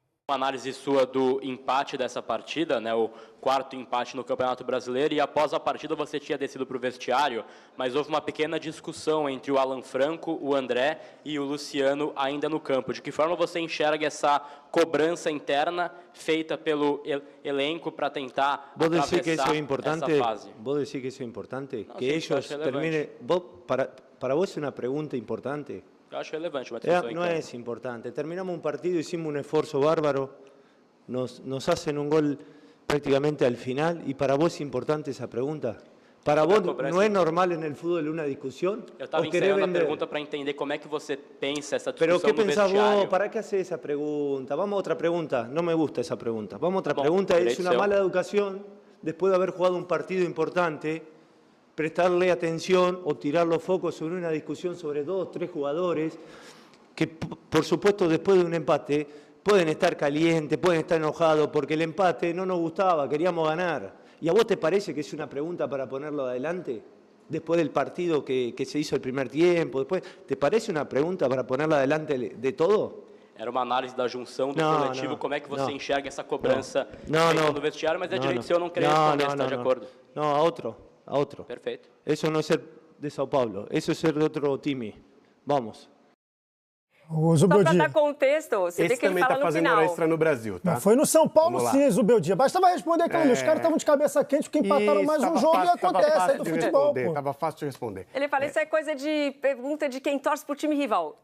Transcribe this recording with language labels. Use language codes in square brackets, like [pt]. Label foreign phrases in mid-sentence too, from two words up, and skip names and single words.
[pt] Uma análise sua do empate dessa partida, né, o quarto empate no Campeonato Brasileiro, e após a partida você tinha descido para o vestiário, mas houve uma pequena discussão entre o Alan Franco, o André e o Luciano ainda no campo. De que forma você enxerga essa cobrança interna feita pelo elenco para tentar atravessar que isso é importante? essa fase? [es] ¿Vos decís que [pt] isso é importante? Não, que sim, [es] ellos terminen... [pt] Para vos é uma pergunta importante? Eu acho relevante uma discussão [es] No es importante. Terminamos un partido, hicimos un esfuerzo bárbaro, nos hacen un gol prácticamente al final, y para vos es importante esa pregunta. ¿Para vos no es normal en el fútbol una discusión? [pt] Eu estava ensaiando a pergunta para entender como é que você pensa essa discussão [es] ¿Pero qué no pensás [pt] vestiário. [es] vos? ¿Para qué haces esa pregunta? Vamos a otra pregunta. No me gusta esa pregunta. Vamos a otra [pt] Tá bom, [es] pregunta. Es [pt] direito [es] una [pt] seu. [es] mala educación, después de haber jugado un partido importante, prestarle atención o tirar los focos sobre una discusión sobre 2 o 3 jugadores que, por supuesto, después de un empate pueden estar calientes, pueden estar enojados porque el empate no nos gustaba, queríamos ganar. ¿Y a vos te parece que es una pregunta para ponerlo adelante? Después del partido que se hizo el primer tiempo, después, ¿te parece una pregunta para ponerla adelante de todo? [pt] Era uma análise da junção do Não, coletivo, não, como é que você não. enxerga essa cobrança Não, feita não. no vestiário, mas é Não, direito não. seu não querer Não, responder, não, você está não, de não. acordo? [es] No, a otro. [pt] Perfeito. [es] Eso no es ser de Sao Paulo, eso es ser de otro time. Vamos. [pt] Só para dar contexto, você vê Esse que ele também fala tá no fazendo final. hora extra no Brasil, tá? Mas foi no São Paulo, Vamos lá. sim, Zubeldia. Bastava responder aquilo ali. Os caras estavam de cabeça quente porque empataram mais um jogo e acontece aí do futebol, pô. Tava fácil de responder. Ele fala, isso é coisa de pergunta de quem torce pro time rival.